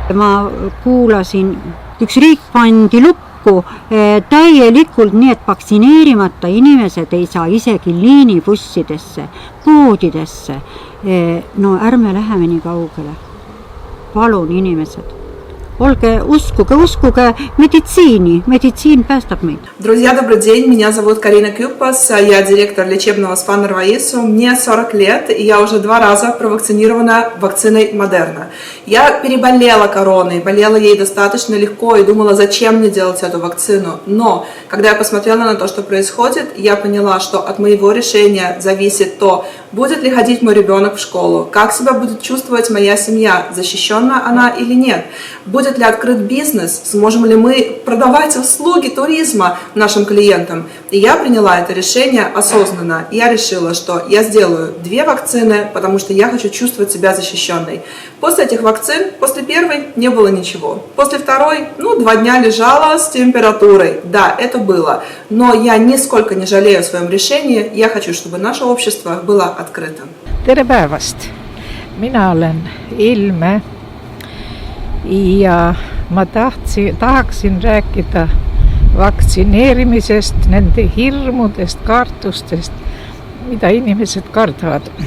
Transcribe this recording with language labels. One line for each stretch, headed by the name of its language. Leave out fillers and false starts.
Estonian: Ma kuulasin, üks riik pandi lukku täielikult nii, et vaktsineerimata inimesed ei saa isegi liinibussidesse, poodidesse. No ärme läheme nii kaugele. Palun inimesed. Uskuge медицине, медицин päästab meid.
Russian: Друзья, добрый день, меня зовут Карина Кюпас, я директор лечебного СПА Нарваису, мне 40 лет, и я уже 2 раза провакцинирована вакциной Модерна. Я переболела короной, болела ей достаточно легко и думала, зачем мне делать эту вакцину. Но, когда я посмотрела на то, что происходит, я поняла, что от моего решения зависит то, будет ли ходить мой ребенок в школу, как себя будет чувствовать моя семья, защищена она или нет. Будет ли открыт бизнес, сможем ли мы продавать услуги туризма нашим клиентам. И я приняла это решение осознанно. Я решила, что я сделаю 2 вакцины, потому что я хочу чувствовать себя защищенной. После этих вакцин, после первой не было ничего. После второй, 2 дня лежала с температурой. Да, это было. Но я нисколько не жалею о своем решении. Я хочу, чтобы наше общество было открытым.
Estonian: Tere päevast! Mina olen Ilme ja ma tahaksin rääkida vaktsineerimisest, nende hirmudest, kartustest, mida inimesed kardavad.